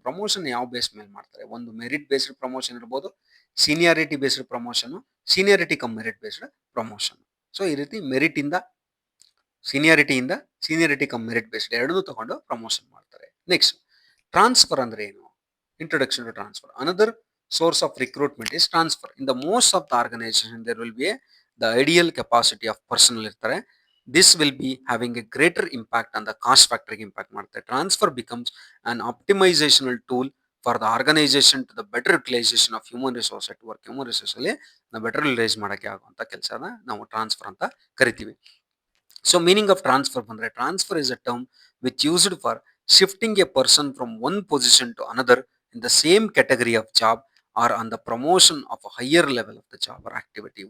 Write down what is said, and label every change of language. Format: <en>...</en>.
<kn>Promotion ಯಾವ base ಮೇಲೆ ಮಾಡ್ತಾರೆ? ಒಂದು ಮೆರಿಟ್ ಬೇಸ್ಡ್ ಪ್ರಮೋಷನ್ ಇರ್ಬೋದು, seniority based promotion, seniority come merit based promotion. So ಈ ರೀತಿ ಮೆರಿಟಿಂದ, ಸೀನಿಯಾರಿಟಿ ಕಮ್ ಮೆರಿಟ್ ಬೇಸ್ಡ್ ಎರಡನ್ನೂ ತಗೊಂಡು ಪ್ರಮೋಷನ್ ಮಾಡ್ತಾರೆ. ನೆಕ್ಸ್ಟ್, ಟ್ರಾನ್ಸ್ಫರ್ ಅಂದ್ರೆ ಏನು? Introduction to transfer.</kn> <en>Another source of recruitment is transfer. In the most of the organization, there will be the ideal capacity of personnel irtare. This will be having a greater impact on the cost factor impact ಮಾಡುತ್ತೆ. Transfer becomes an optimizational tool for the organization to the better utilization of human resource at work.</en> <kn>Human resource ಅಲ್ಲಿ ನಾವು better utilise ಮಾಡೋಕ್ಕೆ ಆಗುವಂಥ ಕೆಲಸನ ನಾವು transfer ಅಂತ ಕರಿತೀವಿ.</kn> <en>So meaning of transfer ಬಂದರೆ, transfer is a term which used for shifting a person from one position to another in the same category of job or on the promotion of a higher level of the job or activity.</en>